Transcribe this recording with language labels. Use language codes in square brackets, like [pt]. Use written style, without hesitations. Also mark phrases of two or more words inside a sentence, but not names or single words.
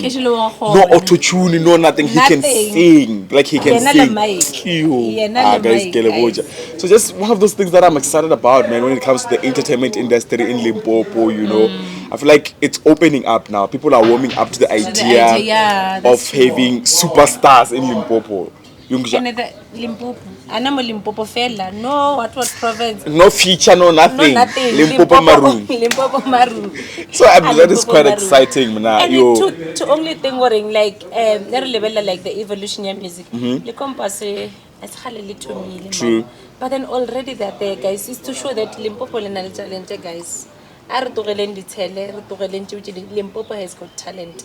[en] No auto-tune, no nothing. He can sing. Like he can sing. Guys, so just one of those things that I'm excited about, man, when it comes to the entertainment industry in Limpopo, you know. I feel like it's opening up now. People are warming up to the idea of having superstars in Limpopo. Limpopo. Limpopo fella. No, what province? No feature, no nothing. Limpopo Maroon. Limpopo Maroon. So that is quite exciting, man. And to only thing worrying like level like the evolution of music. Lekompo it's true. But then already that there, guys, is to show that Limpopo is talented, guys. Limpopo has got talent.